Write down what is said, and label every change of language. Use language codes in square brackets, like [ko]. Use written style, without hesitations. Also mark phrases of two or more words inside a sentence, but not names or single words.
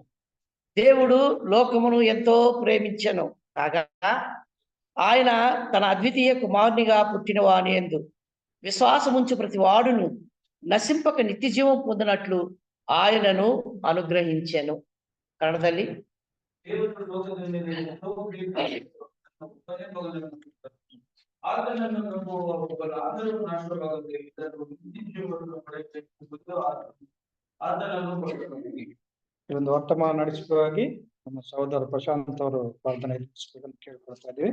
[te] దేవుడు లోకమును ఎంతో ప్రేమించెను కాగా ఆయన తన అద్వితీయ కుమారునిగా పుట్టిన వాని యందు విశ్వాసముంచు ప్రతి వాడును నశింపక నిత్య జీవం పొందినట్లు ఆయనను అనుగ్రహించెను. [kn] కన్నడದಲ್ಲಿ ಈ ಒಂದು ವರ್ತಮಾನ ನಡೆಸುವಾಗಿ ನಮ್ಮ ಸಹೋದರ ಪ್ರಶಾಂತ್ ಅವರು ಪ್ರಾರ್ಥನೆ ಕೇಳ್ಕೊಳ್ತಾ ಇದ್ದೀವಿ.